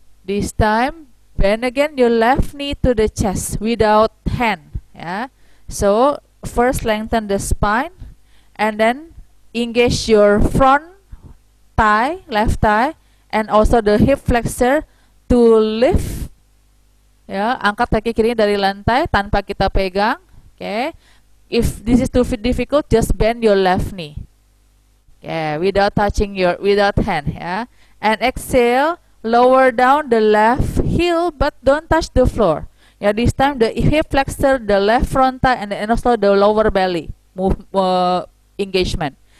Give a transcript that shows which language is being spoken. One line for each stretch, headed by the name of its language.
English: This time bend again your left knee to the chest without hand. Yeah. So first lengthen the spine and then engage your front thigh, left thigh, and also the hip flexor to lift.
Indonesian: Ya, angkat kaki kiri dari lantai tanpa kita pegang.
English: Okay. If this is too difficult, just bend your left knee. Yeah, without hand. Yeah, and exhale, lower down the left heel, but don't touch the floor. Yeah, this time the hip flexor, the left front thigh, and also the lower belly engagement.